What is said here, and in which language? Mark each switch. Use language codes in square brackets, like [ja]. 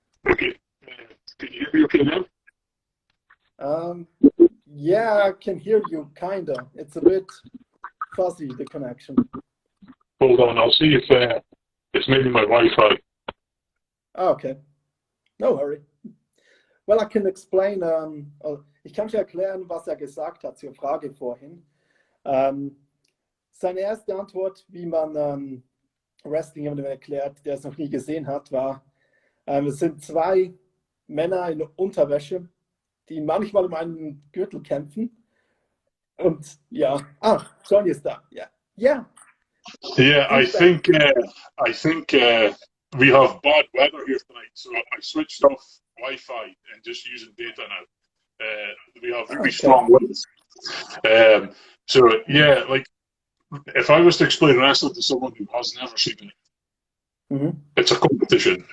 [en] Okay. Can you hear me okay now? Yeah, I can hear you, kinda. It's a bit fuzzy, the connection. Hold on, I'll see if it's maybe my Wi-Fi. Okay. No hurry. Well, I can explain, [de] ich kann dir erklären, was er gesagt hat zur Frage vorhin. Seine erste Antwort, wie man Wrestling jemandem erklärt, der es noch nie gesehen hat, war, es sind 2 Männer in Unterwäsche, die manchmal um einen Gürtel kämpfen. Und ja, Johnny ist da. Yeah. Yeah. [en] Yeah, I think we have bad weather here tonight, so I switched off Wi-Fi and just using data now. We have really strong winds. So yeah, like if I was to explain wrestling to someone who has never seen it, it's a competition.